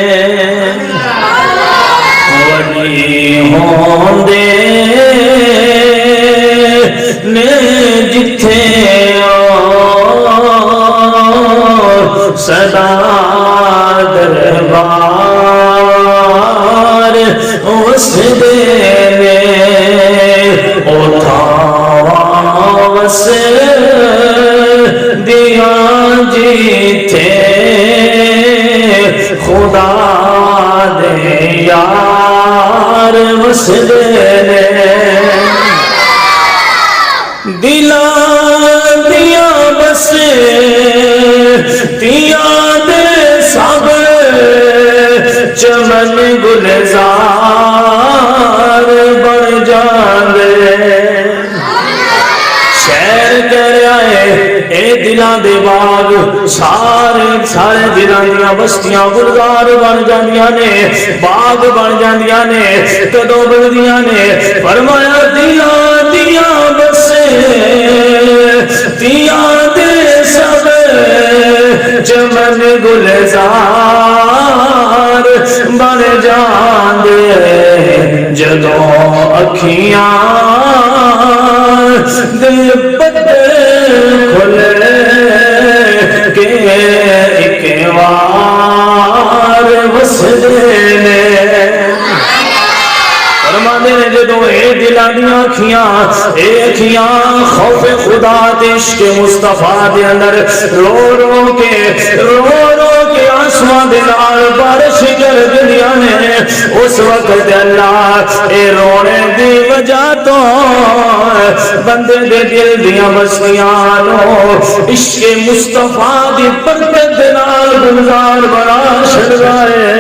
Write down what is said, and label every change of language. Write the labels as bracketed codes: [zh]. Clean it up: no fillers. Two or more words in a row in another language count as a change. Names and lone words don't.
[pa] ولی ہوندے نے جتھے صدا دربار وسدے نے وس دیا جیتے خدا دے یار وسدے نے دلا دیا بس تیا دے سب چمن گلزار بن جاندے شہر کہہ رہا ہے اے دلاں دے باغ سارے دلاں دیاں بستیاں گلزار بن جاندیاں نے، باغ بن جاندیاں نے، کدوں بندیاں نے؟ فرمایا دلاں دیاں بسے تیاں دے سب چمن گلزار بن جاندے جدوں اکھیاں دل بدل کھلے کے ایک وار وسدے نے۔ فرماندے نے جدوں اے دلاں دیاں اکھیاں خوف خدا تے عشق مصطفیٰ دے اندر رو رو کے آسمان دے نال بارش کر دنیا نے، اس وقت اللہ اے رونے دی وجہ تو بندے دے دل دیاں بستیاں نو عشق مصطفیٰ دی برکت دے نال گلزار بنا چھڑدا ہے۔